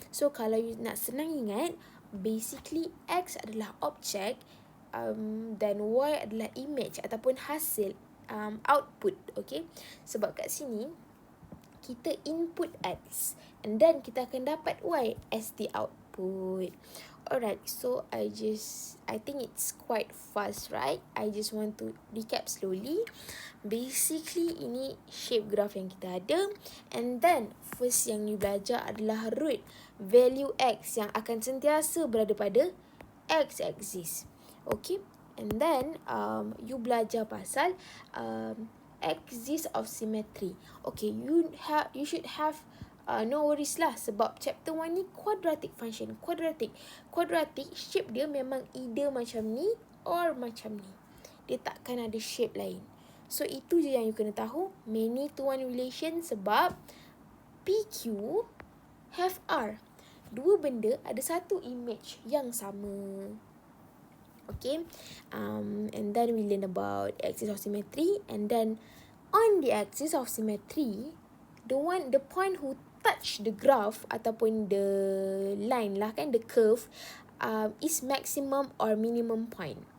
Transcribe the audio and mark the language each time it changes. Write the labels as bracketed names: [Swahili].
[Malay] So kalau you nak senang ingat, basically x adalah objek dan y adalah image ataupun hasil output, okay? Sebab kat sini kita input x [English] and then [Malay] kita akan dapat y [English] as the output. Alright, so I think it's quite fast, right? I just want to recap slowly. [Malay] Basically ini shape graph yang kita ada, [English] and then first [Malay] yang you belajar adalah root value x yang akan sentiasa berada pada x-axis. [English] Okay, and then you [Malay] belajar pasal [English] axis of symmetry. Okay, you should have no worries lah, [Malay] sebab [English] chapter 1 ni quadratic function. [Malay] Quadratic shape dia memang either macam ni or macam ni. Dia takkan ada shape lain. So itu je yang you kena tahu, many to one relation, sebab PQ have R. Dua benda ada satu image yang sama. [English] Okay, and then we learn about axis of symmetry, and then on the axis of symmetry, the point who touch the graph [Malay] ataupun [English] the line [Malay] lah kan, [English] the curve, is maximum or minimum point.